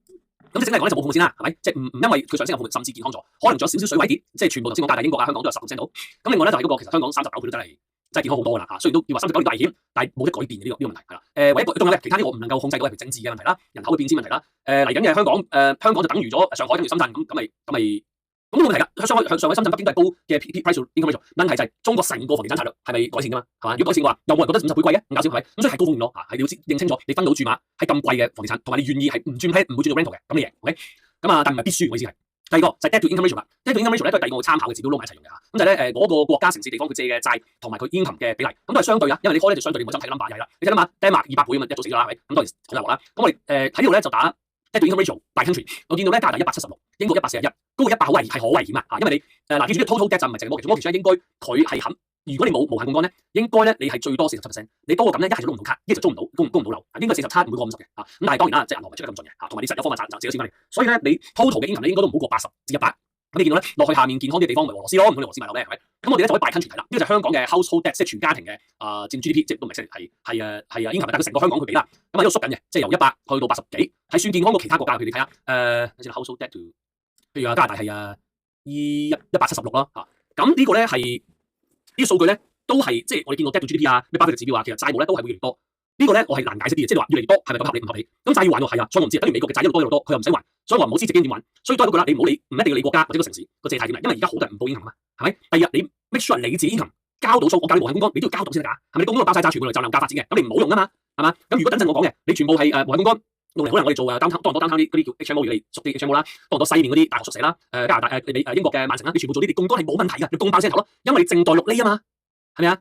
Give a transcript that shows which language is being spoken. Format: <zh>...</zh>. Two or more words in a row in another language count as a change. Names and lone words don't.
<yue>咁整體嚟講咧就冇泡沫先啦，係咪？即係唔因為佢上升有泡沫，甚至健康咗，可能仲有少少水位跌，即係全部頭先講加拿大、英國啊、香港都有10%到。咁另外咧就係嗰個其實香港39倍都真係健康好多㗎啦嚇，雖然都要話39年大危險，但係冇得改變嘅呢個問題係啦。唯一仲有咧其他啲我唔能夠控制到係政治嘅問題啦、人口嘅變遷問題啦。嚟緊嘅香港就等於咗上海等於深圳咁冇問題㗎。上海、深圳、北京都係高嘅</yue> <en>price to income ratio，</en> <yue>問題就係中國成個房地產策略係咪改善㗎嘛？係嘛？如果改善嘅話，又冇人覺得50倍貴嘅，唔搞笑係咪？咁所以係高風險咯嚇，係你要認清楚，你分到注碼係咁貴嘅房地產，同埋你願意係唔轉 plan 唔會轉做 rental 嘅，咁你贏 OK。咁但唔係必須，我意思係第二個就係</yue> <en>debt to income ratio</en> <yue>啦。</yue> <en>debt to income ratio</en> <yue>咧都係第二個參考嘅指標，撈埋一齊用嘅嚇。咁就係咧嗰個國家城市地方佢借嘅債同埋佢 income 嘅比例，咁都係相對啊。因為你開咧就相對，你冇真睇 number 係啦。你睇 number，Denmark 200倍啊嘛，一早死咗啦，係咪？咁當然好大鑊啦。咁我哋喺呢度咧就打</yue> <en>debt to income ratio by country，</en> <yue>我見到咧加拿大176，英國141，高過100係好危險啊！因為你嗱記住呢個</yue> <en>total debt</en> <yue>就唔係淨係 mortgage 應該佢係肯，如果你冇無限槓桿咧，應該咧你係最多47%，你多過咁咧一係就攞唔到卡，一係就租唔到，供唔到樓，應該47唔會過50嘅咁但係當然啦，即係銀行唔係出得咁盡嘅同埋你實有方法賺少少錢翻嚟，所以咧你 total 嘅 income 咧應該都唔好過80至100。咁你見到咧落去下面健康啲嘅地方咪俄羅斯咯，唔通你俄羅斯買樓咩？係咪？咁我哋咧就可以</yue> <en>by country</en> <yue>睇啦。呢個就係香港嘅</yue> <en>household debt，</en> <yue>即係全家庭嘅佔 GDP， 即係都唔係係income， 但係佢成個香港佢俾啦。咁喺度縮緊嘅，即係由100去到80幾，係算健康過其他國家。譬如你睇下</yue> <en>household debt to，</en> <yue>譬如加拿大係176啦咁呢個咧係呢個數據咧都係即係我哋見到</yue> <en>debt to GDP</en> <yue>咩巴菲特指標其實債務咧都係會越嚟越多。呢個咧我係難解釋啲嘅，即係話越嚟越多係咪咁合理唔合理？咁債要還喎係所以我唔知，等於美國嘅債一路多一路多，佢又唔使還，所以我唔好知直經點還。所以都係嗰句啦，你唔一定要你國家或者個城市個借貸點嚟，因為而家好多人唔報 income 係咪？第二日你</yue> <en>make sure</en> <yue>你自己 income 交到數，我教你無限槓桿，你都要交到先得㗎，係咪？你槓桿包晒債，全部嚟就樓價發展嘅，咁你唔好用啊嘛，係嘛？咁如果等陣我講嘅，你全部係無限槓桿，用嚟可能我哋做多倫多啲嗰啲叫 HMO， 你熟啲 HMO 啦，多倫多西面嗰啲大學宿舍啦，加拿大英國嘅曼城啦，你全部做呢啲槓桿係冇問題㗎，你槓爆聲頭咯，因為你正代6厘啊嘛，係咪啊？</yue>